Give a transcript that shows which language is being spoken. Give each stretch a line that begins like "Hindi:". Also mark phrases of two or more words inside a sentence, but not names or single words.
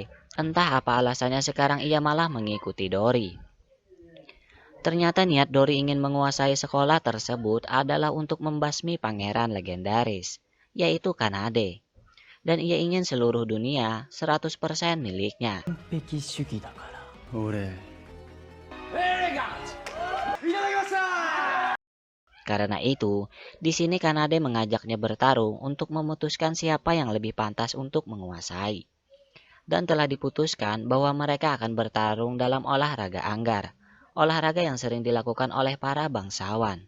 Indonesian: Entah apa alasannya sekarang ia malah mengikuti Dori. Ternyata niat Dori ingin menguasai sekolah tersebut adalah untuk membasmi pangeran legendaris, yaitu Kanade. Dan ia ingin seluruh dunia 100% miliknya.
Japanese: 完璧主義だから俺
Indonesian: Karena itu, di sini Kanade mengajaknya bertarung untuk memutuskan siapa yang lebih pantas untuk menguasai. Dan telah diputuskan bahwa mereka akan bertarung dalam olahraga anggar, olahraga yang sering dilakukan oleh para bangsawan.